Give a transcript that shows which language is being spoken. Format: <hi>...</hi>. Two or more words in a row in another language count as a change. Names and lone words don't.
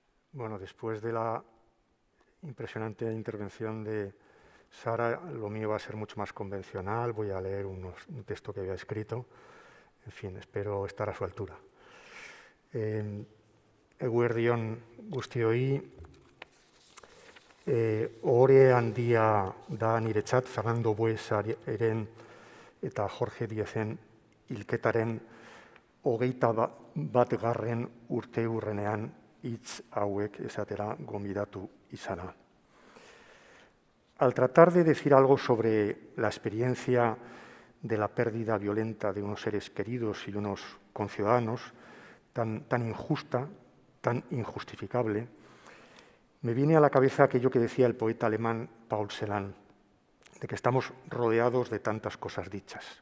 <es>Bueno, después de la impresionante intervención de Sara, lo mío va a ser mucho más convencional. Voy a leer un texto que había escrito. En fin, espero estar a su altura.</es> <eu>Eguerdion guztioi, ohore handia da niretzat Fernando Buesaren eta Jorge Diezen hilketaren 21. urteurrenean hitz hauek esatera gonbidatu izana.</eu> <es>Al tratar de decir algo sobre la experiencia de la pérdida violenta de unos seres queridos y unos conciudadanos, tan injusta, tan injustificable, me viene a la cabeza aquello que decía el poeta alemán Paul Celan, de que estamos rodeados de tantas cosas dichas.</es>